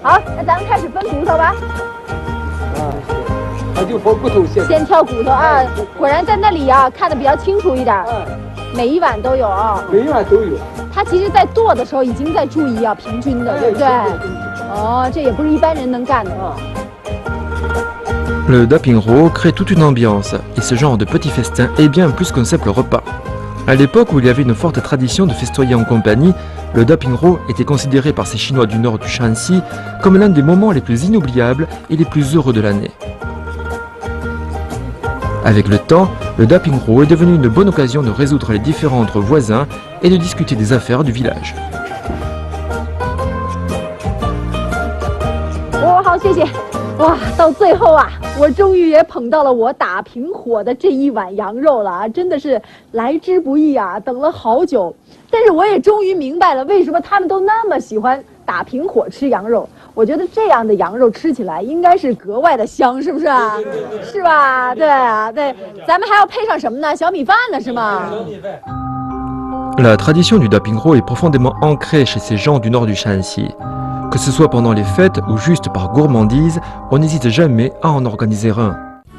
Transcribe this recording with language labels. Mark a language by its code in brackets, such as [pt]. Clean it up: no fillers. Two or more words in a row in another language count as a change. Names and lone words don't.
[zh] 好，那咱们开始分骨头吧。他就分骨头先挑骨头啊，果然在那里啊看得比较清楚一点。每一碗都有啊。每一碗都有。他其实，在剁的时候已经在注意要平均的，对不对？哦，这也不是一般人能干的。 [fr] Le dapingro crée toute une ambiance, et ce genre de petit festin est bien plus qu'un simple repas. À l'époque où il y avait une forte tradition de festoyer en compagnie, le dapingro était considéré par ces Chinois du nord du Shanxi comme l'un des moments les plus inoubliables et les plus heureux de l'année. Avec le temps, le dapingro est devenu une bonne occasion de résoudre les différends entre voisins et de discuter des affaires du village. [zh] Oh, 好，谢谢。哇，到最后啊，我终于也捧到了我打平火的这一碗羊肉了啊！真的是来之不易啊，等了好久。但是我也终于明白了，为什么他们都那么喜欢打平火吃羊肉。我觉得这样的羊肉吃起来应该是格外的香，是不是啊？是吧？对啊，对，咱们还要配上什么呢？小米饭呢，是吗？ [fr] La tradition du dapingro est profondément ancrée chez ces gens du nord du Shanxi. Que ce soit pendant les fêtes ou juste par gourmandise, on n'hésite jamais à en organiser un.